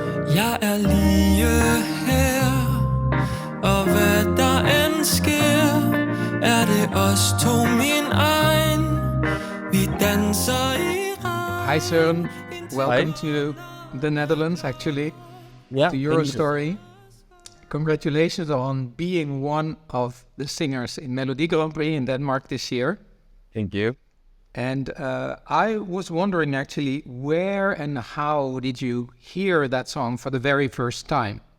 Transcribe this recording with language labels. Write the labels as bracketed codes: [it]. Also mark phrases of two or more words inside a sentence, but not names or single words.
[da] Jeg er lige her, og hvad der end sker, er det os to, min egen. Vi danser i [en] Hi Søren, welcome to the Netherlands actually, to Eurostory. Congratulations on being one of the singers in Melodi Grand Prix in Denmark this year. Thank you. And I was wondering actually, where and how did you hear that song for the very first time?